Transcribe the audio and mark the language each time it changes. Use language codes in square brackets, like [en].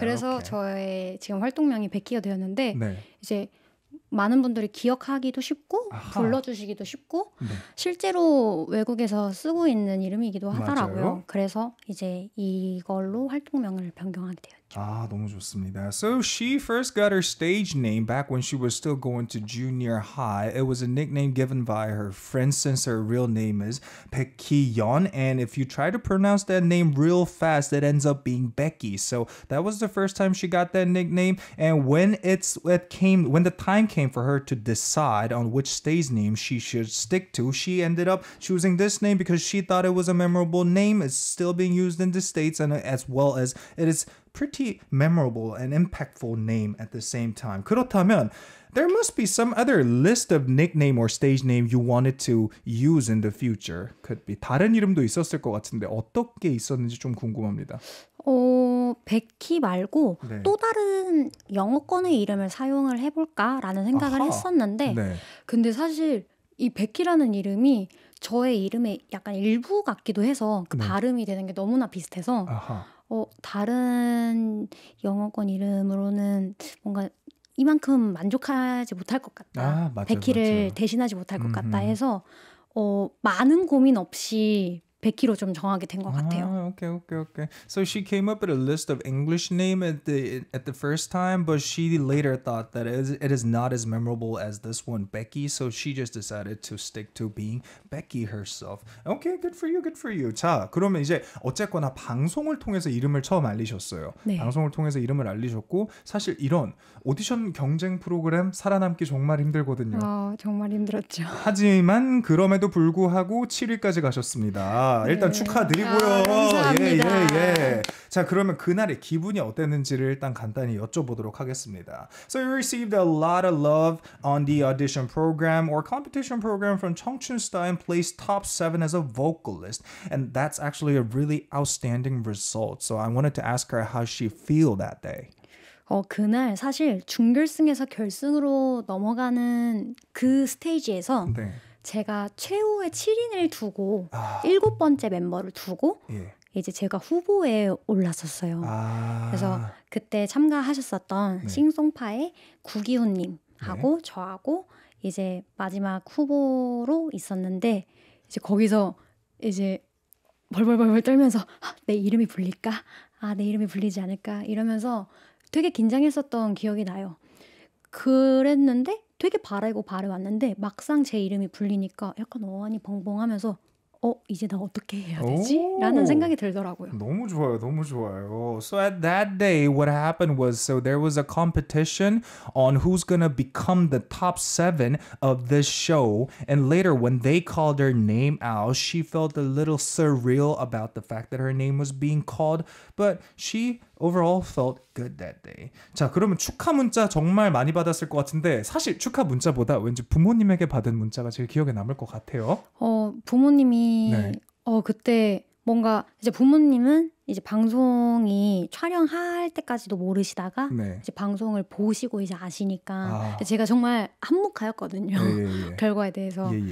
[ko] 그래서 저의 지금 활동명이 백희가 되었는데 이제 많은 분들이 기억하기도 쉽고 불러주시기도 쉽고 실제로 외국에서 쓰고 있는 이름이기도 하더라고요. 맞아요. 그래서 이제 이걸로 활동명을 변경하게 되었죠. 너무 좋습니다. [en] So she first got her stage name back when she was still going to junior high. It was a nickname given by her friends since her real name is Becky-yeon. And if you try to pronounce that name real fast, it ends up being Becky. So that was the first time she got that nickname. And when the time came for her to decide on which stage name she should stick to, she ended up choosing this name because she thought it was a memorable name. It's still being used in the States, and as well as it is pretty memorable and impactful name at the same time. [ko] 그렇다면 [en] there must be some other list of nickname or stage name you wanted to use in the future. Could be [ko] 다른 이름도 있었을 것 같은데 어떻게 있었는지 좀 궁금합니다. 베키 말고 또 다른 영어권의 이름을 사용을 해볼까라는 생각을 했었는데 근데 사실 이 베키라는 이름이 저의 이름의 약간 일부 같기도 해서 그 발음이 되는 게 너무나 비슷해서 다른 영어권 이름으로는 뭔가 이만큼 만족하지 못할 것 같다. 베키를 대신하지 못할 것 같다 해서 많은 고민 없이 베키로 좀 정하게 된 것 같아요. [en] Okay. So she came up with a list of English name at the first time, but she later thought that it is not as memorable as this one, Becky. So she just decided to stick to being Becky herself. Okay, good for you. [ko] 자, 그러면 이제 어쨌거나 방송을 통해서 이름을 처음 알리셨어요. 네. 방송을 통해서 이름을 알리셨고 사실 이런 오디션 경쟁 프로그램 살아남기 정말 힘들거든요. 정말 힘들었죠. 하지만 그럼에도 불구하고 7위까지 가셨습니다. 일단 축하드리고요. 감사합니다. 예. 자, 그러면 그날의 기분이 어땠는지를 일단 간단히 여쭤보도록 하겠습니다. [en] So you received a lot of love on the audition program or competition program from 청춘스타 and placed top 7 as a vocalist. And that's actually a really outstanding result. So I wanted to ask her how she feel that day. [ko] 그날 사실 준결승에서 결승으로 넘어가는 그 스테이지에서 네. 제가 최후의 7인을 두고 7번째 멤버를 두고 이제 제가 후보에 올랐었어요. 그래서 그때 참가하셨었던 싱송파의 구기훈님하고 저하고 이제 마지막 후보로 있었는데 이제 거기서 이제 벌벌벌 떨면서 내 이름이 불릴까? 내 이름이 불리지 않을까? 이러면서 되게 긴장했었던 기억이 나요. 그랬는데 되게 바라고 바래왔는데 막상 제 이름이 불리니까 약간 어안이 벙벙하면서 이제 나 어떻게 해야 되지? 라는 생각이 들더라고요. 너무 좋아요. [en] So at that day, what happened was, so there was a competition on who's gonna become the top 7 of this show. And later, when they called her name out, she felt a little surreal about the fact that her name was being called. But she overall felt good that day. [ko] 자, 그러면 축하 문자 정말 많이 받았을 것 같은데 사실 축하 문자보다 왠지 부모님에게 받은 문자가 제일 기억에 남을 것 같아요. 부모님이 그때 뭔가 이제 부모님은 이제 방송이 촬영할 때까지도 모르시다가 이제 방송을 보시고 이제 아시니까 제가 정말 한몫하였거든요. 결과에 대해서.